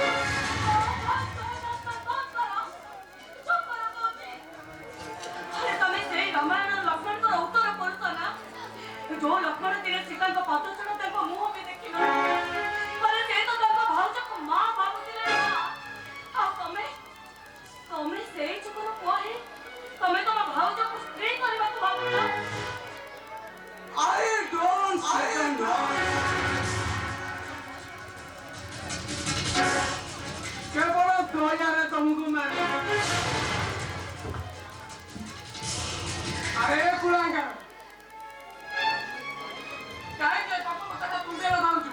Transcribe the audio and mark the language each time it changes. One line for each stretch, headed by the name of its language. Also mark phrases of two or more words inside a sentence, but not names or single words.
Odia: ତମେ ସେଇ ରାମାୟଣ ଲକ୍ଷ୍ମଣଙ୍କର ଉତ୍ତର କରୁଛ ନା? ଯୋଉ ଲକ୍ଷ୍ମଣ ଦିନେ ସୀତାଙ୍କ ପଦ ଛଡ଼ା ତାଙ୍କ ମୁହଁ ବି ଦେଖିନ। ସେ ତ ତାଙ୍କ ଭାଉଜକୁ ମା ଭାବୁଥିଲେ ନା। ଆଉ ତମେ ତମେ ସେଇ ଯୁଗର ପୁଅ ହିଁ ତମେ ତମ ଭାଉଜକୁ ସ୍ତ୍ରୀ କରିବାକୁ ଭାବୁଛ।
English: I don't say no.
Odia: କେବଳ ଦୟାରେ ତମକୁ ମାରେ। ଆରେ କୁଳାଙ୍ଗା କାହିଁକି ବାପ କଥା ତୁଣ୍ଡେଇବ ଚାହୁଁଛୁ?